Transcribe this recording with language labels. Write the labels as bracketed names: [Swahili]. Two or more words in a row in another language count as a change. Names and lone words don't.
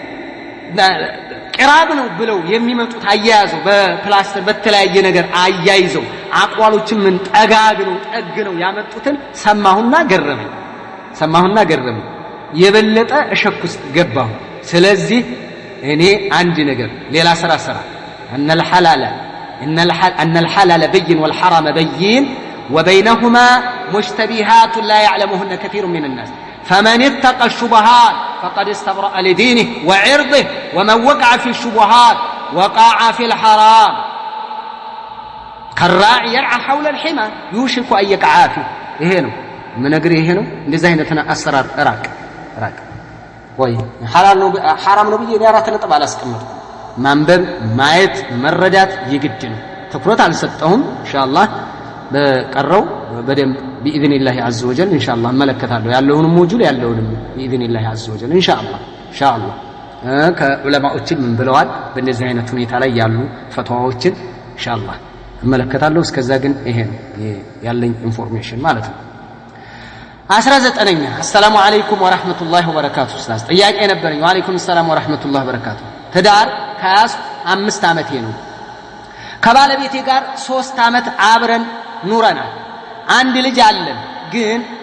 [Amharic] ቂራብ ነው ብለው የሚመጡት አያያዘው በፕላስተር በተለያየ ነገር አያይዘው አቋሎችን ምን ጠግነው ያመጡትን ሰማሁና ገረመኝ። የበለጠ እሸክ ውስጥ ገባሁ። ስለዚህ እኔ አንድ ነገር ሌላ ስራ [Arabic] أن الحلال بين والحرام بين وبينهما مشتبهات لا يعلمهن كثير من الناس فمن اتقى الشبهات فقد استبرأ لدينه وعرضه ومن وقع في الشبهات وقع في الحرام كالراعي يرعى حول الحمى يوشك أن يقع فيه [Amharic] ይሄ ነው ምንግሪ ይሄ ነው እንደዚህ አይነትና አሰራር ራቅ ወይ ሐላል ነው ሐራም ነው ብዬ ያራተ ነጥብ አላስቀምጥም ማንበብ ማየት መረዳት ይግድ ነው ትኩረት አልሰጠሁም ኢንሻአላህ በቀረው በደም [Arabic] باذن الله عز وجل [Amharic] ኢንሻአላህ መለከታለሁ ያለውን ሞጁል ያለውን [Arabic] باذن الله عز [Amharic] وجل ኢንሻአላህ ከዑለማዎችን ምን ብለዋል በእንደዚህ አይነት ሁኔታ ላይ ያሉ ፈትዋዎችን ኢንሻአላህ መለከታለሁ እስከዛ ግን ይሄ ነው ያለኝ ኢንፎርሜሽን ማለት ነው 19ኛ [Arabic] السلام عليكم ورحمة الله وبركاته [Amharic] ኡስታዝ ጥያቄ ነበርኝ [Arabic] وعليكم السلام ورحمة الله وبركاته [Amharic] ትዳር ከያዝ 5 አመቴ ነው ከባለቤቴ ጋር 3 አመት አብረን ኑረናል አንድ ልጅ አለን ግን